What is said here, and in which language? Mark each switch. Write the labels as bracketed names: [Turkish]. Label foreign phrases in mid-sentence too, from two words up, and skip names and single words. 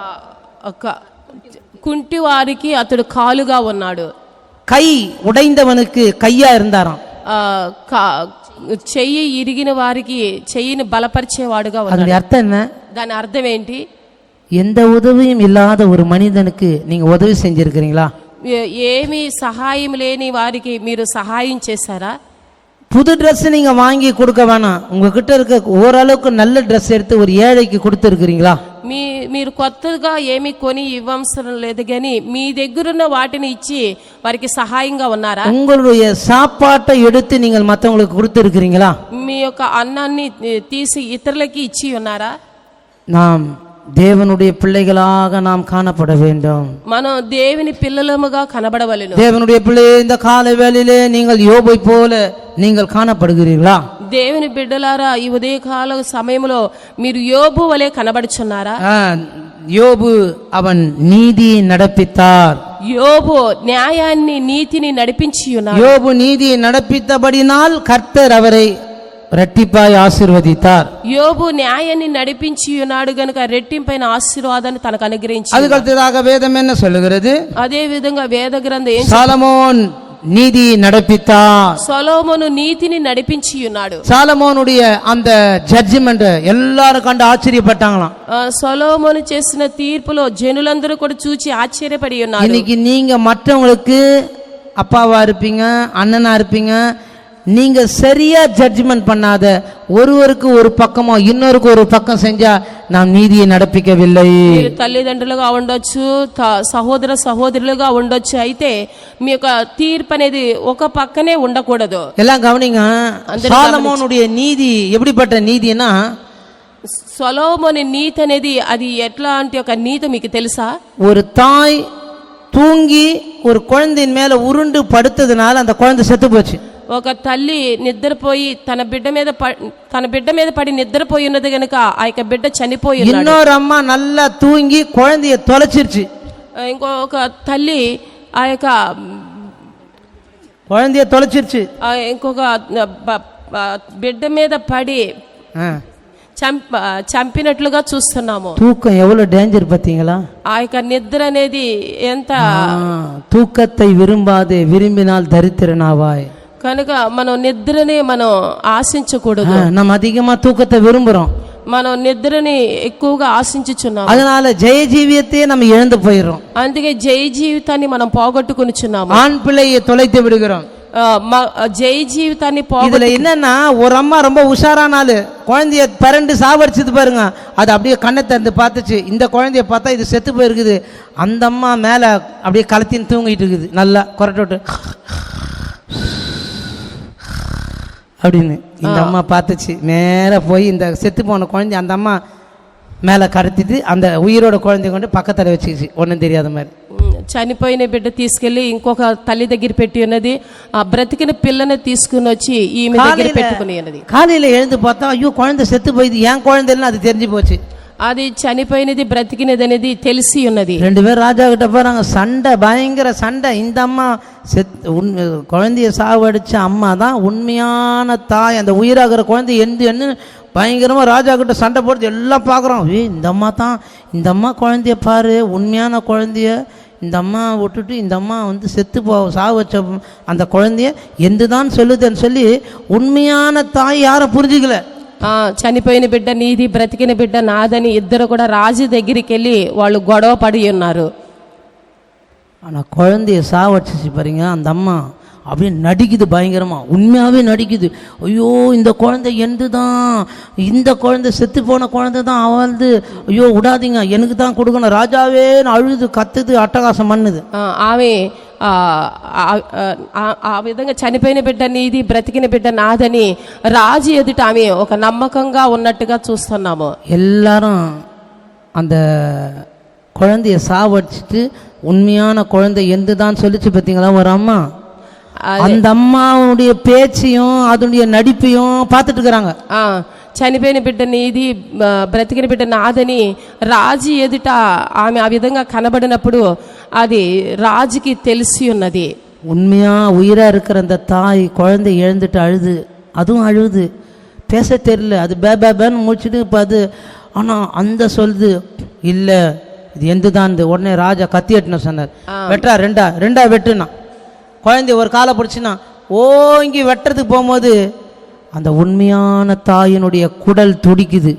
[Telugu] కుంటి వారికి అతడు కాలుగా ఉన్నాడు. [Tamil] கை உடைந்தவனுக்கு கையா இருந்தாராம். [Telugu] చెయ్యి ఇరిగిన వారికి చెయ్యిని బలపరిచేవాడుగా ఉన్నాడు. [Tamil] అర్థం என்ன? [Telugu] దాని అర్థం ఏంటి? [Tamil] எந்த உதவியும் இல்லாத ஒரு மனிதனுக்கு நீங்க உதவி செஞ்சிருக்கிறீங்களா? [Telugu] ఏమి సహాయం లేని వారికి మీరు సహాయం చేశారా? [Tamil] புது ட்ரெஸ் நீங்க வாங்கி கொடுக்க வேணாம். உங்ககிட்ட இருக்க ஓரளவுக்கு நல்ல ட்ரெஸ் எடுத்து ஒரு ஏழைக்கு கொடுத்துருக்கிறீங்களா? [Telugu] మీరు కొత్తగా ఏమి కొని ఇవ్వవసరం లేదు, కానీ మీ దగ్గరున్న వాటిని ఇచ్చి వారికి సహాయంగా ఉన్నారా? [Tamil] உங்களுடைய சாப்பாட்டை எடுத்து நீங்கள் மற்றவங்களுக்கு கொடுத்துருக்கிறீங்களா? [Telugu] మీ యొక్క అన్నాన్ని తీసి ఇతరులకి ఇచ్చి ఉన్నారా? [Tamil] நாம் தேவனுடைய பிள்ளைகளாக நாம் காணப்பட வேண்டும். [Telugu] మనం దేవుని పిల్లలముగా కనబడవలెను. [Tamil] தேவனுடைய பிள்ளையே, இந்த காலை வேளையிலே நீங்கள் யோபை போல நீங்கள் காணப்படுகிறீர்களா? [Telugu] దేవుని బిడ్డలారా, ఈ ఉదయకాల సమయంలో మీరు యోబు వలె కనబడుచున్నారా? [Tamil] யோபு அவன் நீதியை நடப்பித்தார். [Telugu] యోబు న్యాయాన్ని నీతిని నడిపించి ఉన్నాడు. [Tamil] யோபு நீதியை நடப்பித்தபடினால் கர்த்தர் அவரை [Telugu] రెట్టింపాయి ఆశీర్వదితార్. యోబు న్యాయాన్ని నడిపించి ఉన్నాడు గనుక రెట్టింపైన ఆశీర్వాదాన్ని తనకు అనుగ్రహించాడు. [Tamil] அதுக்கடுத்ததாக வேதம் என்ன சொல்லுகிறது? [Telugu] అదే విధంగా వేద గ్రంథం [Tamil] சாலமோன் நீதி நடப்பித்தார். [Telugu] సొలొమోను నీతిని నడిపించి ఉన్నాడు. [Tamil] சாலமோனுடைய அந்த ஜட்ஜ்மென்ட் எல்லாரும் கண்டு ஆச்சரியப்பட்டாங்களாம். [Telugu] సొలొమోను చేసిన తీర్పులో జనులందరూ కూడా చూచి ఆశ్చర్యపడి ఉన్నారు. [Tamil] இன்னைக்கு நீங்க மற்றவங்களுக்கு அப்பாவா இருப்பீங்க, அண்ணனா இருப்பீங்க, நீங்க சரியா ஜட்ஜ்மெண்ட் பண்ணாத ஒருவருக்கு ஒரு பக்கமோ இன்னொருக்கு ஒரு பக்கம் செஞ்சா நாம் நீதியை நடப்பிக்கவில்லை. [Telugu] మీరు తల్లిదండ్రులుగా ఉండొచ్చు, సహోదర సహోదరులుగా ఉండొచ్చు, అయితే మీ యొక్క తీర్పు అనేది ఒక పక్కనే ఉండకూడదు. [Tamil] எல்லாம் கவனிங்க. சாலமோனுடைய நீதி எப்படிப்பட்ட நீதினா, [Telugu] సొలొమోను నీతి అనేది అది ఎట్లాంటి ఒక నీతి మీకు తెలుసా? [Tamil] ஒரு தாய் தூங்கி ஒரு குழந்தையின் மேல உருண்டு படுத்ததுனால அந்த குழந்தை செத்து போச்சு. [Telugu] ఒక తల్లి నిద్రపోయి తన బిడ్డ మీద పడి నిద్రపోయి ఉన్నది గనుక ఆ యొక్క బిడ్డ చనిపోయి ఉన్నాడు. [Tamil] இன்னொரு அம்மா நல்லா தூங்கி குழந்தைய தொலைச்சிருச்சு. [Telugu] ఇంకొక తల్లి ఆ యొక్క [Tamil] குழந்தைய தொலைச்சிருச்சு. [Telugu] ఇంకొక బిడ్డ మీద పడి చంపినట్లుగా చూస్తున్నాము. [Tamil] தூக்கம் எவ்வளவு டேஞ்சர் பார்த்தீங்களா? [Telugu] ఆ యొక్క నిద్ర అనేది ఎంత [Tamil] தூக்கத்தை விரும்பாதே, விரும்பினால் தரித்திரனாவாய். [Telugu] కనుక మనం నిద్రని మనం ఆశించకూడదు. [Tamil] நம்ம அதிகமா தூக்கத்தை விரும்புறோம், [Telugu] మనం నిద్రని ఎక్కువగా ఆశించుచున్నాము. [Tamil] அதனால ஜெய ஜீவியத்தையே நம்ம இழந்து போயிடுறோம். [Telugu] అందుకే జై జీవితాన్ని మనం పోగొట్టుకునిచున్నాము. [Tamil] ஆண் பிள்ளையை தொலைத்து விடுகிறோம். [Telugu] జై జీవితాన్ని [Tamil] இதுல என்னன்னா, ஒரு அம்மா ரொம்ப உஷாரானாலு குழந்தைய பிறண்டு சாவடிச்சது பாருங்க, அது அப்படியே கண்ணை திறந்து பார்த்துச்சு. இந்த குழந்தைய பார்த்தா இது செத்து போயிருக்குது. அந்த அம்மா மேல அப்படியே கலத்தின்னு தூங்கிட்டு இருக்குது, நல்லா கொரட்டோட்டு அப்படின்னு. இந்த அம்மா பார்த்துச்சு, நேர போய் இந்த செத்து போன குழந்தை அந்த அம்மா மேலே கடத்திட்டு அந்த உயிரோட குழந்தைய கொண்டு பக்கத்தில் வச்சுக்கிச்சு, ஒன்றும் தெரியாத மாதிரி. [Telugu] చనిపోయిన బిడ్డ తీసుకెళ్లి ఇంకొక తల్లి దగ్గర పెట్టి ఉన్నది. ఆ బ్రతికిన పిల్లని తీసుకుని వచ్చి ఈమె దగ్గర పెట్టుకుని ఉన్నది. [Tamil] காலையில் எழுந்து பார்த்தா ஐயோ குழந்தை செத்து போயிது, ஏன் குழந்தைன்னு அது தெரிஞ்சு போச்சு. [Telugu] అది చనిపోయినది బ్రతికినది అనేది తెలిసి ఉన్నది. [Tamil] 2 பேர் ராஜா கிட்ட போறாங்க, சண்டை, பயங்கர சண்டை. இந்த அம்மா குழந்தைய சாவடிச்ச அம்மா தான் உண்மையான தாய். அந்த உயிராகிற குழந்தை என்ன பயங்கரமா ராஜா கிட்ட சண்டை போடுறது எல்லாம் பார்க்குறோம். இந்த அம்மா தான், இந்த அம்மா குழந்தைய பாரு, உண்மையான குழந்தைய இந்த அம்மா விட்டுட்டு இந்த அம்மா செத்து சாவு வச்ச அந்த குழந்தைய ఎందుதான் சொல்லுதுன்னு சொல்லி உண்மையான தாய் யாரும் புரிஞ்சுக்கல. [Telugu] చనిపోయిన బిడ్డ నీది, బ్రతికిన బిడ్డ నాదని ఇద్దరు కూడా రాజు దగ్గరికి వెళ్ళి వాళ్ళు గొడవ పడి ఉన్నారు. [Tamil] ஆனால் குழந்தைய சாவடிச்சு பாருங்க, அந்த அம்மா அப்படியே நடிக்குது, பயங்கரமா உண்மையாகவே நடிக்குது. ஐயோ இந்த குழந்தை எந்து தான், இந்த குழந்தை செத்து போன குழந்தை தான், அவள்து, ஐயோ விடாதீங்க, எனக்கு தான் கொடுக்கணும், ராஜாவே அழுது கத்துது, அட்டகாசம் பண்ணுது. [Telugu] ఆమె ఆ విధంగా చనిపోయిన బిడ్డ నీది, బ్రతికిన బిడ్డ నాదని రాజు ఎదుట ఆమె ఒక నమ్మకంగా ఉన్నట్టుగా చూస్తున్నాము. [Tamil] எல்லாரும் அந்த குழந்தைய சாவடிச்சுட்டு உண்மையான குழந்தை எந்து தான் சொல்லிச்சு பார்த்தீங்களா ஒரு அம்மா. அந்த அம்மாவுடைய பேச்சையும் அதனுடைய நடிப்பையும் பார்த்துட்டு இருக்கிறாங்க. [Telugu] చనిపోయిన బిడ్డ నీది, బ్రతికిన బిడ్డ నాదని రాజు ఎదుట ఆమె ఆ విధంగా కనబడినప్పుడు అది రాజుకి తెలిసి ఉన్నది. [Tamil] உண்மையா உயிரா இருக்கிற அந்த தாய் குழந்தை இழந்துட்டு அழுது, அதுவும் அழுது, பேச தெரியல, அது பேன்னு முடிச்சுட்டு இப்போ அது. ஆனால் அந்த சொல்லுது இல்லை இது எந்துதான். உடனே ராஜா கத்தி எட்டுன்னு சொன்னார், வெட்டுறா, ரெண்டா வெட்டுனா. குழந்தை ஒரு காலை பிடிச்சினா ஓங்கி வெட்டுறதுக்கு போகும்போது அந்த உண்மையான தாயினுடைய குடல் துடிக்குது.